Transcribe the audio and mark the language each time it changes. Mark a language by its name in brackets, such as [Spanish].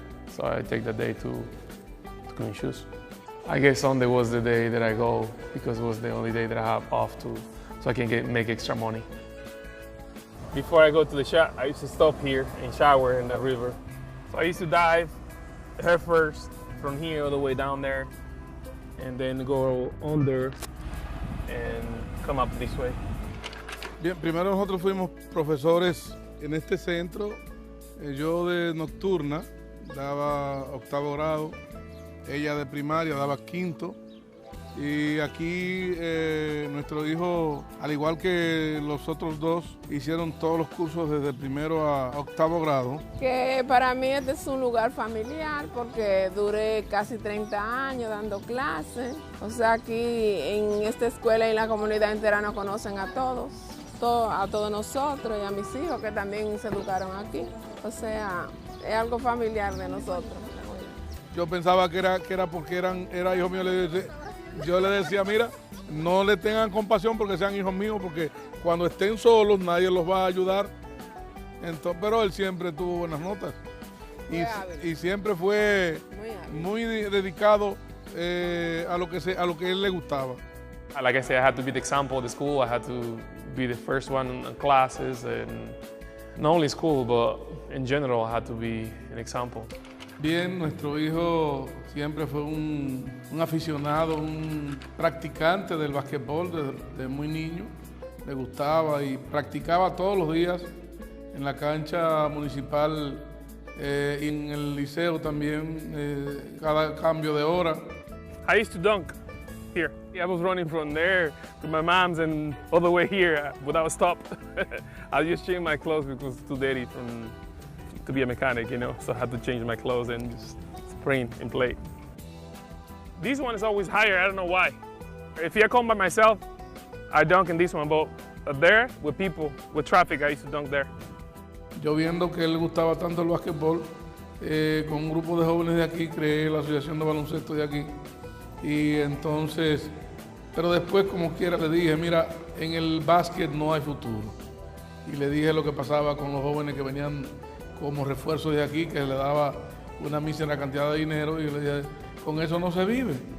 [English] So I take the day to clean shoes. I guess Sunday was the day that I go because it was the only day that I have off so I can make extra money. Before I go to the shot, I used to stop here and shower in the river. So I used to dive head first from here all the way down there and then go under and come up this way. [Spanish] Bien, primero nosotros fuimos profesores en este centro. Yo de nocturna daba 8º grado, ella de primaria daba 5º. Y aquí nuestro hijo, al igual que los otros 2, hicieron todos los cursos desde primero a 8º grado. Que para mí este es un lugar familiar porque duré casi 30 años dando clases. O sea, aquí en esta escuela y en la comunidad entera nos conocen a todos. a todos nosotros y a mis hijos que también se educaron aquí. O sea, es algo familiar de nosotros. Yo pensaba que era porque era hijo mío. Yo le decía, mira, no le tengan compasión porque sean hijos míos, porque cuando estén solos nadie los va a ayudar. Entonces, pero él siempre tuvo buenas notas y siempre fue muy dedicado a lo que él le gustaba. [English] Like I said, I had to be the example of the school. I had to be the first one in classes, and not only school, but in general, I had to be an example. [Spanish] Bien, nuestro hijo siempre fue un aficionado, un practicante del básquetbol desde muy niño. Le gustaba y practicaba todos los días en la cancha municipal y en el liceo también, cada cambio de hora. [English] I used to dunk here. I was running from there to my mom's and all the way here without a stop. I just changed my clothes because it's too dirty to be a mechanic, you know, so I had to change my clothes and just sprint and play. This one is always higher, I don't know why. If I come by myself, I dunk in this one, but there, with people, with traffic, I used to dunk there. [Spanish] Yo viendo que él le gustaba tanto el básquetbol, con un grupo de jóvenes de aquí, creé la asociación de baloncesto de aquí. Y entonces, pero después como quiera le dije, mira, en el básquet no hay futuro. Y le dije lo que pasaba con los jóvenes que venían como refuerzo de aquí, que le daba una mísera cantidad de dinero, y le dije, con eso no se vive.